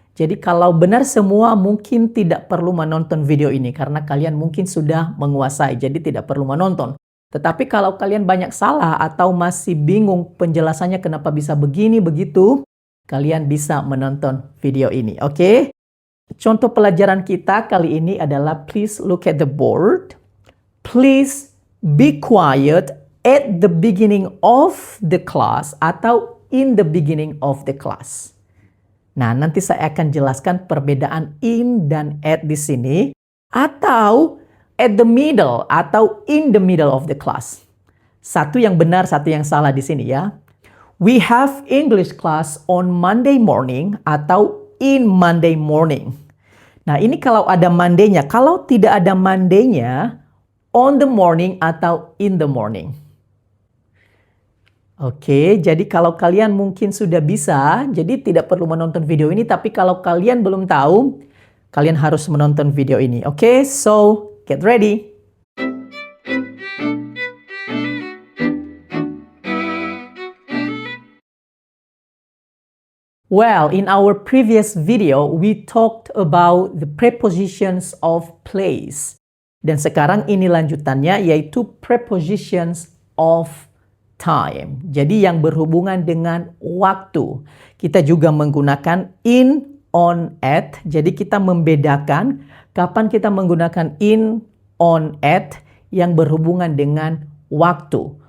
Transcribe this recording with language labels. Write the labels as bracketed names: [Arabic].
[Indonesian] Jadi kalau benar semua mungkin tidak perlu menonton video ini karena kalian mungkin sudah menguasai, jadi tidak perlu menonton. Tetapi kalau kalian banyak salah atau masih bingung penjelasannya kenapa bisa begini begitu, kalian bisa menonton video ini, oke? Contoh pelajaran kita kali ini adalah [English] please look at the board. Please be quiet at the beginning of the class atau in the beginning of the class. [Indonesian] Nah, nanti saya akan jelaskan perbedaan in dan at di sini atau [English] at the middle [Indonesian] atau [English] in the middle of the class. [Indonesian] Satu yang benar, satu yang salah di sini ya. [English] We have English class on Monday morning atau in Monday morning. [Indonesian] Nah, ini kalau ada Monday-nya. Kalau tidak ada Monday-nya, [English] on the morning [Indonesian] atau [English] in the morning. [Indonesian] Oke, jadi kalau kalian mungkin sudah bisa, jadi tidak perlu menonton video ini. Tapi kalau kalian belum tahu, kalian harus menonton video ini. [English] Oke, so get ready. Well, in our previous video, we talked about the prepositions of place. [Indonesian] Dan sekarang ini lanjutannya, yaitu prepositions of time. Jadi yang berhubungan dengan waktu. Kita juga menggunakan in, on, at. Jadi kita membedakan kapan kita menggunakan in, on, at yang berhubungan dengan waktu.